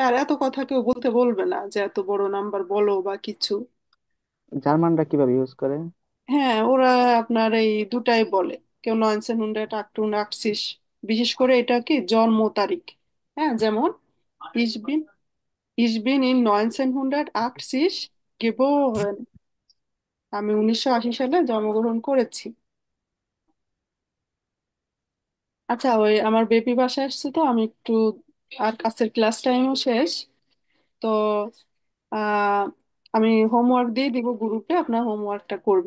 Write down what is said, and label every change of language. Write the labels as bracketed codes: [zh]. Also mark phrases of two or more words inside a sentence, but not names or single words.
[bn] আর এত কথা কেউ বলতে বলবে না যে এত বড় নাম্বার বলো বা কিছু। জার্মানরা কিভাবে ইউজ করে? হ্যাঁ, ওরা আপনার এই দুটাই বলে। কেউ 1988, বিশেষ করে এটা কি জন্ম তারিখ। হ্যাঁ, যেমন ইসবিন [de] Ich bin in 1980 geboren. [bn] আমি 1980 সালে জন্মগ্রহণ করেছি। আচ্ছা, ওই আমার বেবি বাসায় আসছে, তো আমি একটু, আর কাছের ক্লাস টাইমও শেষ, তো আহ আমি হোমওয়ার্ক দিয়ে দিব গ্রুপে, আপনার হোমওয়ার্কটা করবেন।